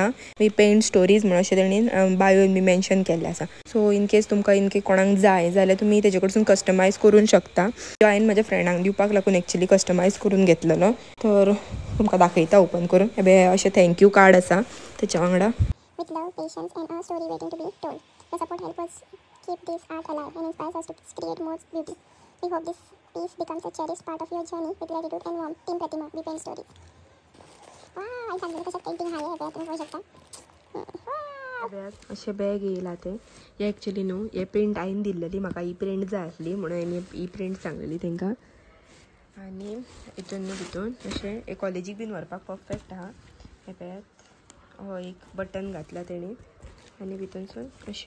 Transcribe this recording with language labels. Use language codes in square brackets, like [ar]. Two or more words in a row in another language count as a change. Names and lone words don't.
[en] we paint stories [kok] म्हणून अशें तेणीन बायोन बी मेन्शन केल्लें आसा. सो इनकेस तुमकां कोणाक जाय जाल्यार तुमी तेजे कडसून कस्टमायज करूंक शकता. हांवें म्हज्या फ्रेंडांक दिवपाक लागून एक्चुअली कस्टमायज करून घेतलेलो. तर तुमकां दाखयता ओपन करून. हे अशें थँक्यू कार्ड आसा तेच्या वांगडा. [en] With love, patience, and a story waiting to be told. Your support helps us keep this art alive and inspires us to create more beauty. We hope this piece becomes a cherished part of your journey with gratitude and warmth. Team Pratima, we paint stories. Wow, I can't believe painting [mr] आहे हे तुम्ही बघू शकता. [kok] अशें बॅग येयला ते. हे एक्चुअली न्हू हे प्रिंट हांवें दिल्लेली म्हाका. ही प्रिंट जाय आसली म्हणून हांवें ही प्रिंट सांगलेली तेंकां. आनी हितून न्हू भितून अशें हे कॉलेजीक बीन व्हरपाक परफेक्ट आहा. हे पळयात हो एक बटन घातला तेणी आनी भितूनसून अशें.